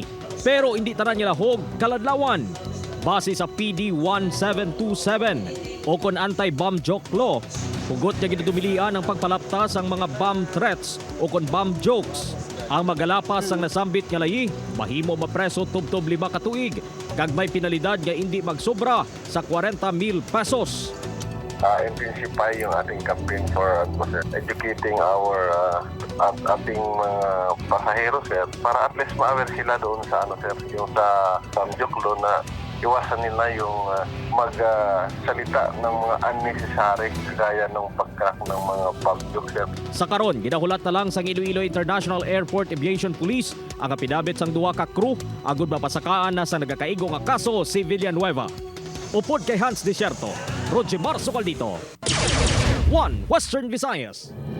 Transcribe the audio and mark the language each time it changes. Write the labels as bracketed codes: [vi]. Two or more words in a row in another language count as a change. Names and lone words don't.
[hil] Pero hindi tanan niya lahog kaladlawan. Base sa PD 1727 o kon [en] anti-bomb joke law, [hil] hugot niya ginadumilian ang pagpalaptas ang mga [en] bomb threats [hil] o kon [en] bomb jokes. [hil] Ang magalapas ang nasambit nga layi, mahimo mapreso tubtob 5 ka tuig kag may penalidad nga hindi magsobra sa 40,000 pesos. [tl] Intensify yung ating [en] campaign for educating our [tl] ating mga pasahero, sir, para at least ma-aware sila doon sa sir, yung sa [en] joke law [tl] na iwasan nila yung magsalita ng mga unnecessary gaya ng pagkrak ng mga [en] bomb joke, [tl] sir. [hil] Sa karon, ginahulat na lang sa Iloilo International Airport Aviation Police ang kapidabit sang duha ka crew agud mapasakaan na sa nagakaigo nga kaso si Villanueva. Upod kay Hans Desierto, Rudjimar Socaldito, One Western Visayas.